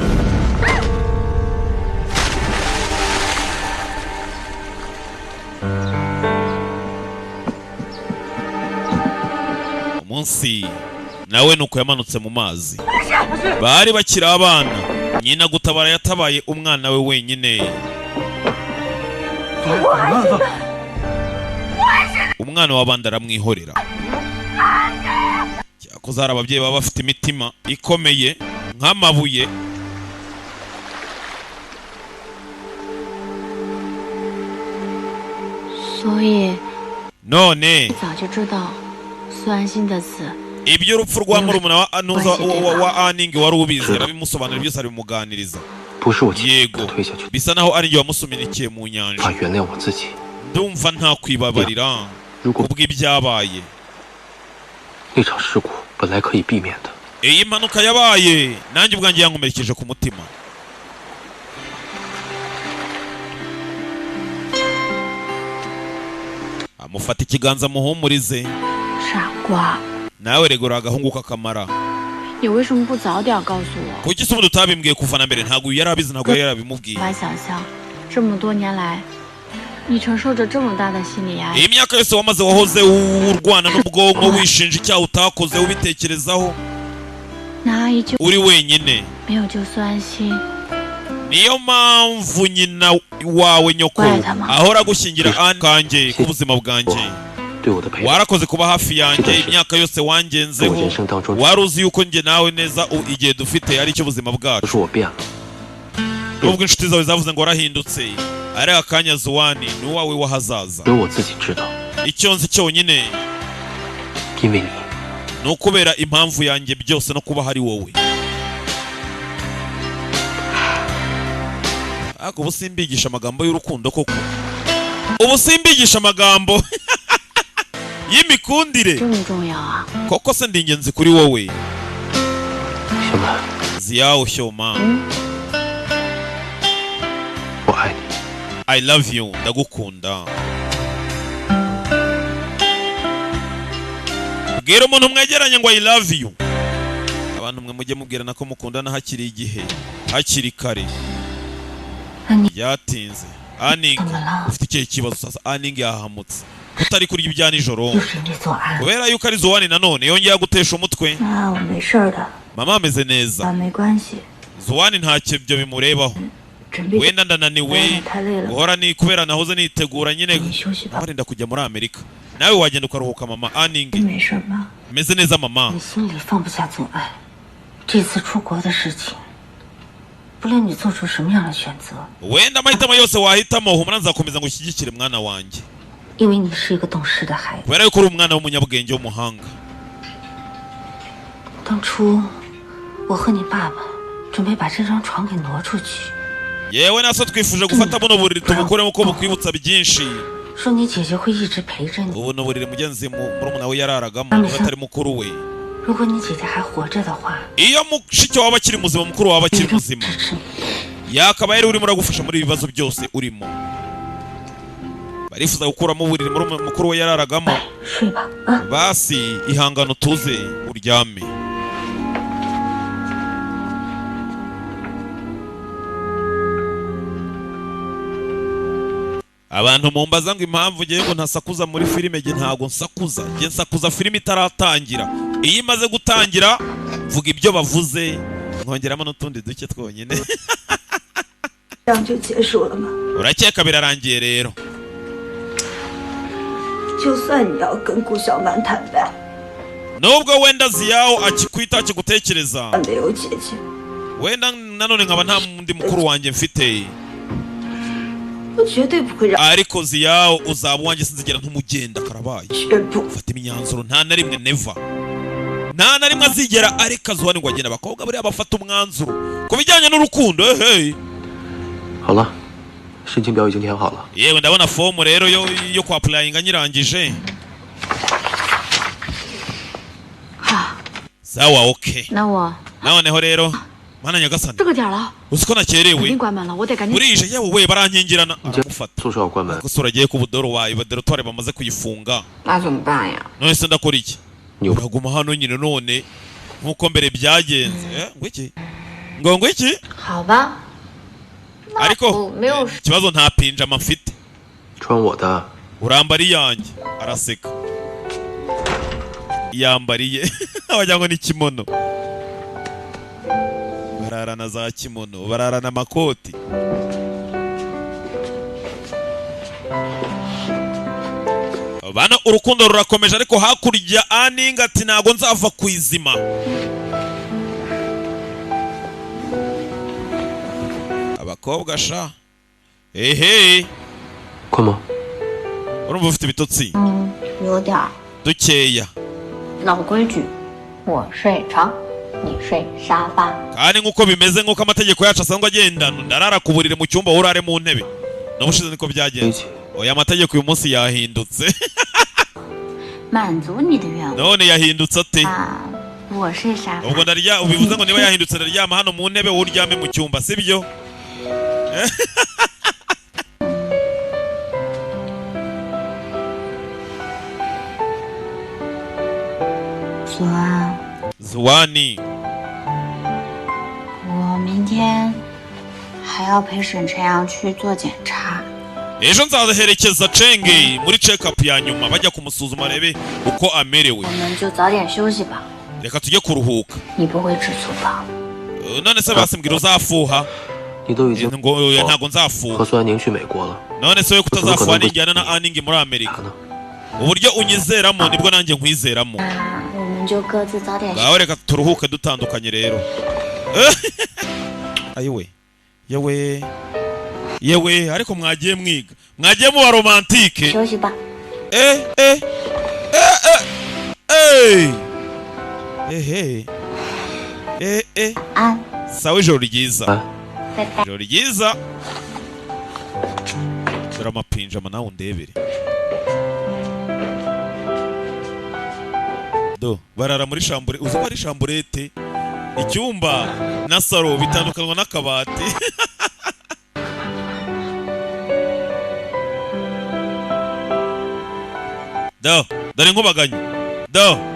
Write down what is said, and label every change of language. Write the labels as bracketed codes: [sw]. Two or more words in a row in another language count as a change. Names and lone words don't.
[rw] umunsi nawe nuko yamanutse mu mazi bari bakiri abana nyina gutabara yatabaye umwana we wenyine umwana w'abandi aramwihorera cyakoze hari ababyeyi baba bafite imitima ikomeye nk'amabuye [zh] 所以 [rw] none [zh] 早就知道孙安心的死 [rw] iby'urupfu rwa murumuna wa anuza wa aningi wari ubizi arabimusobanurira byose arabimuganiriza [zh] 不是我亲手 [rw] yego [zh] 推下去的， [rw] bisa naho ari njye wamusuminikiye mu [zh] 无 [rw] nyanja [zh] 法原谅我自己。 [rw] ndumva nta kwibabarira [zh] 如果 [rw] kubw'ibyabaye [zh] 那场事故本来可以避免的， [rw] iyi mpanuka yabaye nanjye ubwanjye yankomerekeje ku mutima amufata ikiganza muhumurize [zh] 傻瓜， [rw] nawe regura agahungu k'akamara [zh] 你为什么不早点告诉我？ [rw] kuki se ubundi utabimbwiye kuva na mbere ntabwo yari abizi ntabwo yari yarabimubwiye [zh] 无法想象，这么多年来，你承受着这么大的心理压力。 [rw] iyi myaka yose wamaze wahoze urwana n'ubwonko wishinja icyaha utakoze ubitekerezaho [zh] 那阿姨就 [rw] uri wenyine [zh] 没有救孙安心， [rw] niyo mpamvu nyina wawe nyoko ahora agushyingira Anne kanjye k'ubuzima bwanjye [zh] 对我的陪伴， [rw] warakoze kuba hafi yanjye imyaka yose [zh] 在我 [rw] wangenzeho [zh] 人生当中， [rw] wari uzi yuko njye nawe neza igihe dufite ari cyo buzima [zh] 不 [rw] bwacu [zh] 是我变了， [rw] nubwo inshuti zawe zavuze ngo warahindutse ari akanya zuwani ni uwawe w'ahazaza [zh] 只有我自己知道， [rw] icyo nzi cyonyine [zh] 因为你， [rw] ni ukubera impamvu yanjye byose no kuba hari wowe ariko ubu simbigisha amagambo y'urukundo koko ubu simbigisha amagambo y'imikundire [zh] 这么重要啊！ [rw] koko se ndi ingenzi kuri wowe [zh] 小满， [rw] ziyawo shyoma [zh] 我爱你。 [en] I love you [rw] ndagukunda bwira umuntu mwegeranye ngo [en] I love you [rw] abantu mwe mujye mubwirana ko mukundana hakiri igihe hakiri kare [zh] Ani- [rw] byatinze Aning [zh] 怎么了？ [rw] ufite ikihe kibazo sasa Aning yahamutse utari kurya ibya nijoro [zh] 又是你做案。 [rw] kubera yuko ari Zoani nanone yongeye gutesha umutwe [zh] 啊，我没事的， [rw] mama ameze neza [zh] 啊，没关系， [rw] Zoani ntacyo ibyo bimurebaho [zh] 准备 [rw] wenda ndananiwe [zh] 太累了， [rw] guhora ni kubera nahoze nitegura nyine [zh] 你休息吧。 [rw] abarinda kujya muri Amerika nawe wagenda ukaruhuka mama [zh] 你 Aning 没事吗？ [rw] meze neza mama [zh] 你心里放不下总爱，这次出国的事情，不论你做出什么样的选择， [rw] wenda amahitamo yose wahitamo humura nzakomeza ngo ushyigikire mwana wanjye [zh] 因为你是一个懂事的孩子。 [rw] kubera yuko uri umwana w'umunyabwenge w'umuhanga [zh] 当初我和你爸爸准备把这张床给挪出去， [rw] yewe naso twifuje gufata buno buriri tubukuremo ko bukwibutsa byinshi [zh] 说你姐姐会一直陪着你。 [rw] ubu ni uburiri mugenzi murumuna we yararagamo atari mukuru we [zh] 如果你姐姐还活着的话， [rw] iyo mushiki waba akiri muzima mukuru waba [zh] 一 [rw] akiri [zh] 定 [rw] muzima [zh] 支持你。 [rw] yakaba yari urimo uragufasha muri ibi bibazo byose urimo barifuza gukuramo uburiri mukuru we yararagamo [zh] 睡吧，啊。 [rw] basi ihangano tuze uryame abantu mumbaza ngo impamvu ngiye ngo ntasakuza muri filime nge ntago nsakuza nge nsakuza filime itaratangira iyo imaze gutangira mvuga ibyo bavuze nkongeramo n'utundi duke twonyine [zh] 这样就结束了吗？ [rw] urakeka birarangiye rero [zh] 就算你要跟顾小曼坦白， [rw] nubwo wenda ziyaho akikwita akigutekereza [zh] 没有姐姐， [rw] wenda nanone nkaba nta mundi mukuru wanjye mfite [zh] 我绝对不会让 [rw] ariko ziyaho uzaba uwanjye sinzigera ntumugenda karabaye [zh] 绝不。 [rw] fata imyanzuro nta na rimwe neva nta na rimwe azigera areka Zoani ngo agenda abakobwa bariya bafata umwanzuro ku bijyanye n'urukundo ehe [zh] 好了，申请表已经填好了。 [rw] yewe ndabona fomu rero yo kwa applyinga nyirangije [zh] 好， [rw] sawa okay [zh] 那我 [rw] noneho rero mana nyagasani [zh] 这个点了， [rw] uzi ko [zh] 肯 [rw] nakerewe [zh] 定关门了，我得赶紧。 [rw] burije yewe we barankingirana [zh] 你家 [rw] aramufata [zh] 宿舍要关门， [rw] gusa uragiye ku budoro wawe baderotware bamaze kuyifunga [zh] 那怎么办呀？ [rw] none se ndakora iki [zh] 你 [rw] uraguma hano nyine none nk'uko mbere byagenze ngo iki ngo iki [zh] 好吧，那 [rw] ariko [zh] 我没有 [rw] ikibazo nta pinjama mfite [zh] 穿我的， [rw] urambara iyanjye araseka yambariye wagira ngo ni kimono bararana za kimono bararana amakoti bana urukundo rurakomeje ariko hakurya Aninga ati ntago nzava ku izima abakobwa sha ehe [zh] 困吗？ [rw] urumva ufite ibitotsi [zh] 有点儿 [rw] dukeya [zh] 老规矩，我睡床，你睡沙发。 [rw] kandi nk'uko bimeze nk'uko amategeko yacu asanzwe agenda ndarara ku buriri mu cyumba urare mu ntebe n'ubushize niko [zh] 一 [rw] byagenze [zh] 起。 [rw] oya amategeko uyu munsi yahindutse [zh] 满足你的愿望 [rw] none yahindutse ate [zh] 啊！我睡沙发， [rw] ubwo ndarya ubivuze ngo niba yahindutse ndaryama hano mu ntebe wowe uryame mu cyumba sibyo [zh] 左安， [rw] Zoani [zh] 我明天还要陪沈晨阳去做检查。 [rw] ejo nzaherekeza Chenge muri [en] check up [rw] ya nyuma bajya kumusuzuma arebe uko amerewe [zh] 我们就早点休息吧， [rw] reka tujye kuruhuka [zh] 你不会吃醋吧？ [rw] none se basimbwira uzafuha [zh] 你都已经 [rw] ngo oya ntago nzafuha [zh] 和苏安宁去美国了， [rw] none se we kutazafuha ninjyana na Aning muri Amerika [zh] 他呢？ [rw] uburyo unyizeramo nibwo nanjye nkwizeramo [zh] 那我们就各自早点休息。 [rw] ngaho reka turuhuke dutandukanye rero ayiwe yewe yewe ariko mwagiye mwiga mwagiye muba romantike [zh] 休息吧。 安， [rw] sawa ijoro ryiza [zh] 啊，拜拜。 [rw] ijoro ryiza dore amapinjama nawe undebere do barara muri shambure uzi ko ari shamburete icyumba na saro bitandukanywa n'akabati do dore nkubaganye do